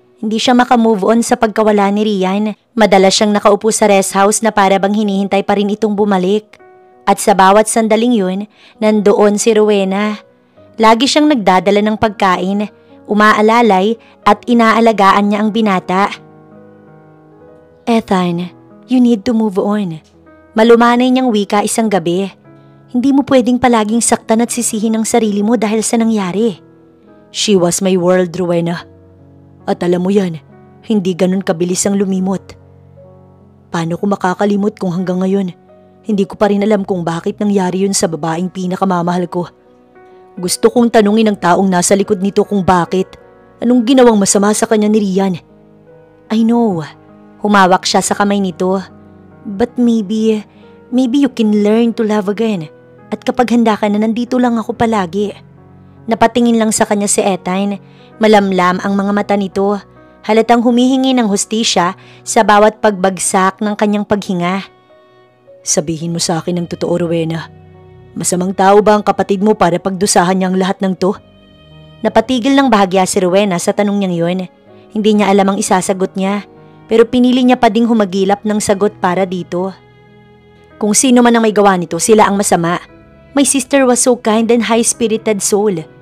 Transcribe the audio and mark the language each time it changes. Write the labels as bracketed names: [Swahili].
[Filipino] Hindi siya makamove on sa pagkawala ni Rian. Madalas siyang nakaupo sa rest house na para bang hinihintay pa rin itong bumalik. At sa bawat sandaling yun, nandoon si Rowena. Lagi siyang nagdadala ng pagkain, umaalalay at inaalagaan niya ang binata. [English] Ethan, you need to move on. [Filipino] Malumanay niyang wika isang gabi. Hindi mo pwedeng palaging saktan at sisihin ang sarili mo dahil sa nangyari. [English] She was my world, [Filipino] Rowena. At alam mo yan, hindi ganun kabilis ang lumimot. Paano ko makakalimot kung hanggang ngayon, hindi ko pa rin alam kung bakit nangyari yun sa babaeng pinakamamahal ko. Gusto kong tanungin ang taong nasa likod nito kung bakit. Anong ginawang masama sa kanya ni Rian? [English] I know. [Filipino] Humawak siya sa kamay nito. [English] But maybe you can learn to love again. [Filipino] At kapag handa ka na, nandito lang ako palagi. Napatingin lang sa kanya si Ethan. Malamlam ang mga mata nito. Halatang humihingi ng hustisya sa bawat pagbagsak ng kanyang paghinga. Sabihin mo sa akin ang totoo, Rowena. Masamang tao ba ang kapatid mo para pagdusahan niya ang lahat ng to? Napatigil ng bahagya si Rowena sa tanong niyang yun. Hindi niya alam ang isasagot niya, pero pinili niya pa ding humagilap ng sagot para dito. Kung sino man ang may gawa nito, sila ang masama. [English] My sister was so kind and high-spirited soul.